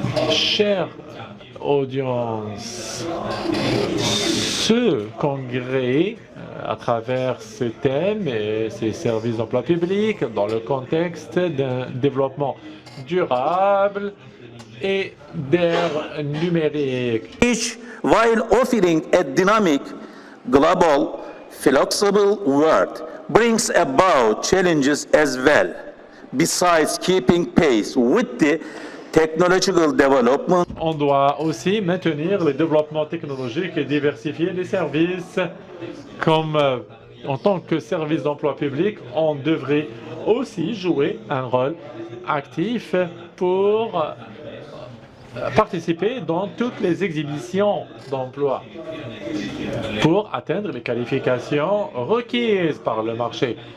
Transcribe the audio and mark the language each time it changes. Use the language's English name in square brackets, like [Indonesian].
[French] Chère audience, ce congrès, à travers ce thème et ces services d'emploi public, dans le contexte d'un développement durable et d'ère numérique. [English] While offering a dynamic, global, flexible world, brings about challenges as well. Besides keeping pace with the technological development. [French] On doit aussi maintenir le développement technologique et diversifier les services. Comme en tant que service d'emploi public, on devrait aussi jouer un rôle actif pour participer dans toutes les exhibitions d'emploi pour atteindre les qualifications requises par le marché.